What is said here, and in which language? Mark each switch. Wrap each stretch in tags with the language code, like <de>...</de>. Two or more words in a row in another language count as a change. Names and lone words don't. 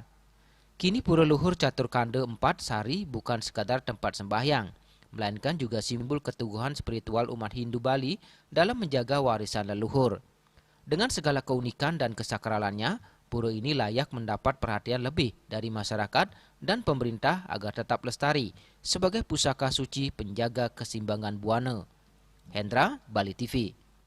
<id>Kini Pura Luhur Catur Kande Empat Sari bukan sekadar tempat sembahyang, melainkan juga simbol keteguhan spiritual umat Hindu Bali dalam menjaga warisan leluhur. Dengan segala keunikan dan kesakralannya, pura ini layak mendapat perhatian lebih dari masyarakat dan pemerintah agar tetap lestari sebagai pusaka suci penjaga keseimbangan buana. Hendra, Bali TV.</id>